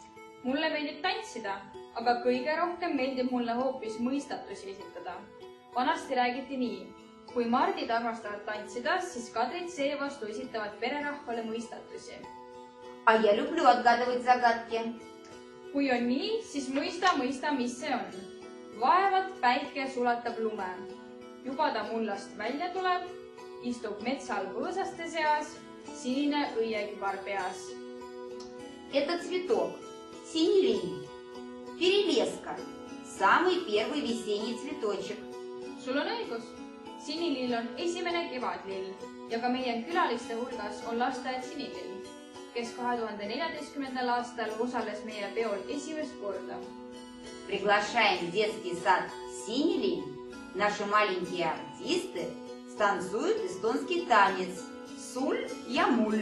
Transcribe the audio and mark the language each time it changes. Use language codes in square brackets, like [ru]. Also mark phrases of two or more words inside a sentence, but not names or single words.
[et] Mulle meeldib tantsida, aga kõige rohkem meeldib mulle hoopis mõistatusi esitada. Vanasti räägiti nii. Kui Mardid armastavad tantsida, siis Kadrid seevastu esitavad pererahvale mõistatusi. [ru] А я люблю отгадывать загадки. [et] Kui on nii, siis mõista, mis see on. Vaevat päike sulatab lume. Juba ta mullast välja tuleb, istub metsal põõsaste seas, sinine õiekübar peas. [ru] Это цветок. Синий лилий. Перелеска. Самый первый весенний цветочек. [et] Sul on õigus. Sinilill on esimene kevadlill ja ka meie külaliste hulgas on lasteaed Sinilill, kes 2014. aastal osales meie peol esimest korda. [ru] Приглашаем в детский сад «Синий лилий». Наши маленькие артисты станцуют эстонский танец «Суль ja mul».